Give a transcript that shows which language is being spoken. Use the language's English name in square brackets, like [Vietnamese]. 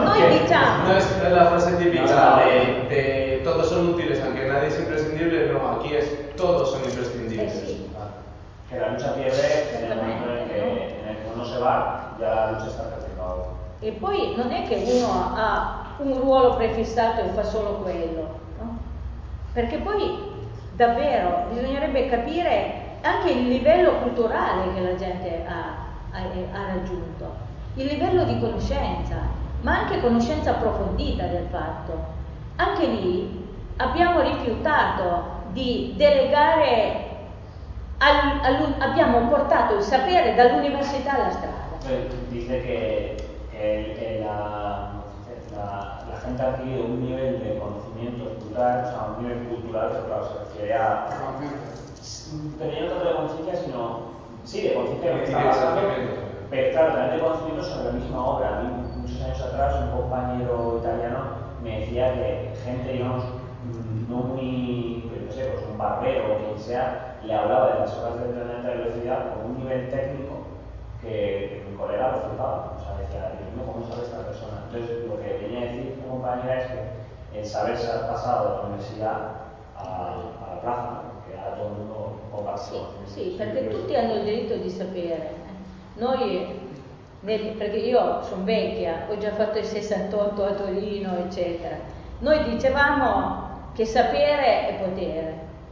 [Spanish] no es la frase típica de todos son útiles, aunque nadie es imprescindible, no, aquí es todos son imprescindibles. Sí. Que la lucha pierde en el momento en el que uno se va, ya la lucha está perdida. [Italian] E poi non è che uno ha un ruolo prefissato e fa solo quello, no? Perché poi davvero bisognerebbe capire anche il livello culturale che la gente ha raggiunto, il livello di conoscenza, ma anche conoscenza approfondita del fatto. Anche lì abbiamo rifiutato di delegare, abbiamo portato il sapere dall'università alla strada. [Spanish] Dice che la gente ha adquirido un nivel de conocimiento cultural, o sea, un nivel cultural que, claro, se refiere a tener tanto de conciencia, sino sí, de conciencia que está basado, pero claro, también de conocimiento sobre la misma obra. A mí, muchos años atrás, un compañero italiano me decía que gente, digamos, no muy, no sé, pues un barbero o quien sea, le hablaba de las obras de tren de alta velocidad con un nivel técnico que mi colega lo flipaba, o sea, decía, ¿cómo sabe esta persona? Entonces, lo que venía a decir mi compañera es que el saber se ha pasado de la universidad a la plaza, que ahora todo el mundo compartió. Sí, porque [Italian] tutti hanno [Spanish] el derecho de saber. [Italian] Noi, perché io sono vecchia, ho già fatto il 68 a Torino, eccetera. Noi dicevamo che sapere è potere.